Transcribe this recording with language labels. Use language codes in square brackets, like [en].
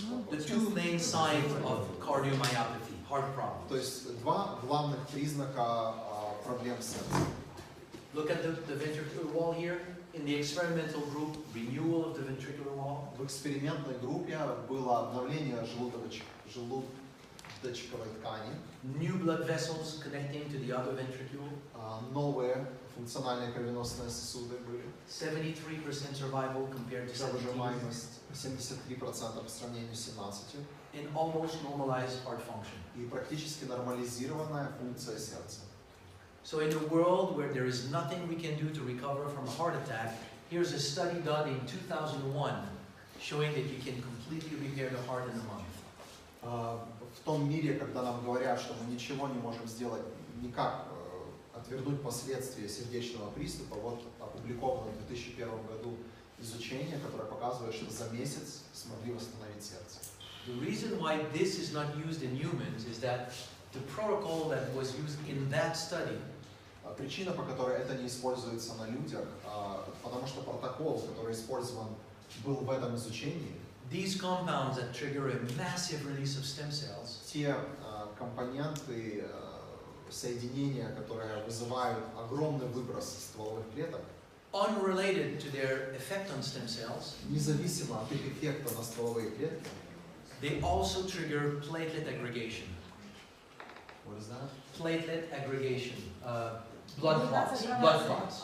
[en] The two main signs of cardiomyopathy, heart problems. [ru] То есть два главных признака проблем сердца. [en] Look at the ventricular wall here. In the experimental group, renewal of the ventricular wall. [ru] В экспериментной группе было обновление желудочковой ткани. [en] New blood vessels connecting to the other ventricule. [ru] Новые функциональные кровеносные сосуды были. [en] 73% survival compared to 17%. [ru] Выживаемость 73% по сравнению с 17%. [en] And almost normalized heart function. [ru] И практически нормализированная функция сердца. [en] So in a world where there is nothing we can do to recover from a heart attack, here's a study done in 2001 showing that you can completely repair the heart in a month. [ru] В том мире, когда нам говорят, что мы ничего не можем сделать, никак отвернуть последствия сердечного приступа, вот опубликовано в 2001 году изучение, которое показывает, что за месяц смогли восстановить сердце. [en] The reason why this is not used in humans is that the protocol that was used in that study. [ru] Причина, по которой это не используется на людях, потому что протокол, который использован был в этом изучении, [en] these compounds that trigger a massive release of stem cells, [ru] те компоненты, соединения, которые вызывают огромный выброс стволовых клеток, [en] unrelated to their effect on stem cells, [ru] независимо от их эффекта на стволовые клетки, [en] they also trigger platelet aggregation. What is that? Platelet aggregation, blood clots.